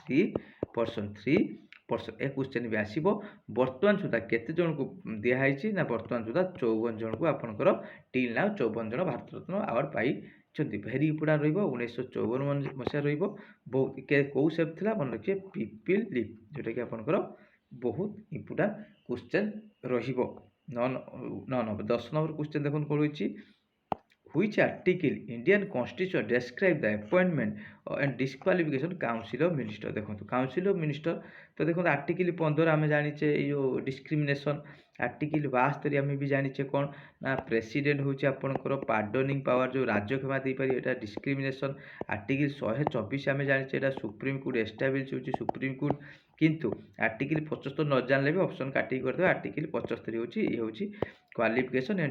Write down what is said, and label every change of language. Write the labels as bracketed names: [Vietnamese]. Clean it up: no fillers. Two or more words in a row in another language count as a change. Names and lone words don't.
[Odia] 3% ଏ କ୍ୱେଶ୍ଚନ୍ ବି ଆସିବ ବର୍ତ୍ତମାନ ସୁଦ୍ଧା କେତେ ଜଣଙ୍କୁ ଦିଆହେଇଛି ନା ବର୍ତ୍ତମାନ ସୁଦ୍ଧା 54 ଜଣଙ୍କୁ ଆପଣଙ୍କର [English] till now [Odia] 54 ଜଣ ଭାରତରତ୍ନ ଆୱାର୍ଡ଼ ପାଇଛନ୍ତି [English] very important [Odia] ରହିବ 1954 ମସିହା ରହିବ ବହୁତ କେଉଁ ସେପ୍ ଥିଲା ମନେ ରଖିବେ ପିପିଲ୍ ଲିପ୍ ଯେଉଁଟାକି ଆପଣଙ୍କର ବହୁତ [English] important question [Odia] ରହିବ [English] 9 ନମ୍ବର 10 number question [Odia] ଦେଖନ୍ତୁ କ'ଣ ରହିଛି [English] which article Indian Constitution describe the appointment and disqualification council of minister [Odia] ଦେଖନ୍ତୁ [English] council of minister [Odia] ତ ଦେଖନ୍ତୁ [English] ଆର୍ଟିକିଲ୍ 15 [Odia] ଆମେ ଜାଣିଛେ ଏଇ ଯେଉଁ [English] ଡିସ୍କ୍ରିମିନେସନ୍ [Odia] ଆର୍ଟିକିଲ୍ 72 ଆମେ ବି ଜାଣିଛେ କ'ଣ ନା ପ୍ରେସିଡେଣ୍ଟ ହେଉଛି ଆପଣଙ୍କର [English] pardoning power [Odia] ଯେଉଁ ରାଜକ୍ଷମା ଦେଇପାରିବେ ଏଇଟା ଡିସ୍କ୍ରିମିନେସନ୍ ଆର୍ଟିକିଲ୍ 124 ଆମେ ଜାଣିଛେ ଏଇଟା [English] Supreme Court establish [Odia] ହେଉଛି ସୁପ୍ରିମକୋର୍ଟ କିନ୍ତୁ ଆର୍ଟିକିଲ୍ 75 ନ ଜାଣିଲେ ବି ଅପସନ୍ କାଟିକି କରିଦେବେ ଆର୍ଟିକିଲ୍ 75 ହେଉଛି ଇଏ ହେଉଛି [English] qualification and